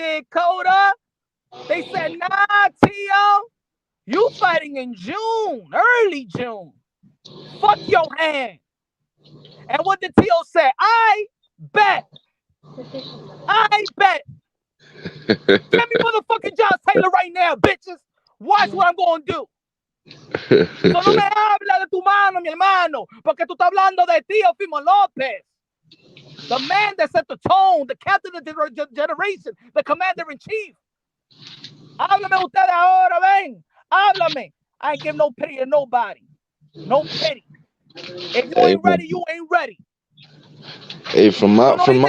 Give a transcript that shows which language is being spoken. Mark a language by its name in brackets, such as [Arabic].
[English] Coda? They said, nah, Teo, you fighting in June, early June. Fuck your hand. And what did Teo say? I bet. I bet. Get me motherfucking Josh Taylor right now, bitches. Watch what I'm going to do. [Spanish] So no me habla de tu mano, mi hermano, porque tú estás hablando de Teofimo Lopez. [English] The man that set the tone, the captain of the generation, the commander-in-chief. [Spanish] Háblame usted ahora, ven. Háblame. [English] I ain't give no pity to nobody. No pity. If you ain't ready, you ain't ready. Hey, from my